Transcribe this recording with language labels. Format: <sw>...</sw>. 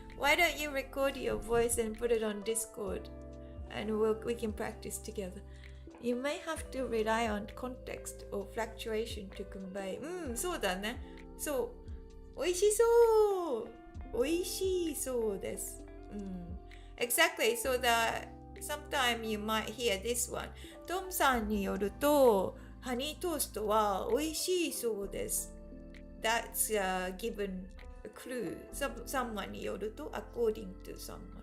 <en>Why don't you record your voice and put it on Discord, and we can practice together. You may have to rely on context or fluctuation to convey.</en> <ja>そうだね。そう。美味しそう。美味しそうです。</ja> <en>Exactly. So that sometime you might hear this one.</en> <ja>トムさんによると、ハニートーストは美味しいそうです。</ja> <en>That's given a clue. Someone によると according to someone.</en>